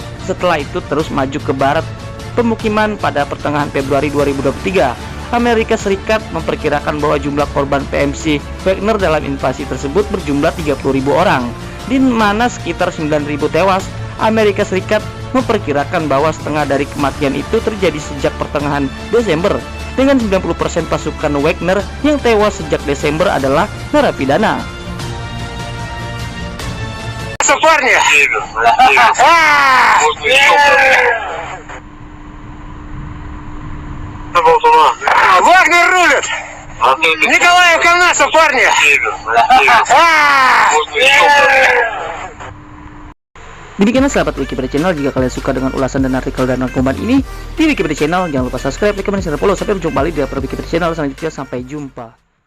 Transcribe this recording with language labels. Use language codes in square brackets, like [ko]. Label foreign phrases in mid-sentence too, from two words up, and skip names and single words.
[id] Setelah itu terus maju ke barat pemukiman. Pada pertengahan Februari 2023, Amerika Serikat memperkirakan bahwa jumlah korban PMC Wagner dalam invasi tersebut berjumlah 30.000 orang, di mana sekitar 9.000 tewas. Amerika Serikat memperkirakan bahwa setengah dari kematian itu terjadi sejak pertengahan Desember, dengan 90% pasukan Wagner yang tewas sejak Desember adalah narapidana. [ru] Вагнер рулит! Николаев Канасов, парни! [id] Demikianlah sahabat Wikipedia Channel. Jika kalian suka dengan ulasan dan artikel dan rangkuman ini di Wikipedia Channel, jangan lupa [en] subscribe, like, comment, [id] dan follow. Sampai berjumpa kembali di Wikipedia Channel selanjutnya. Sampai jumpa.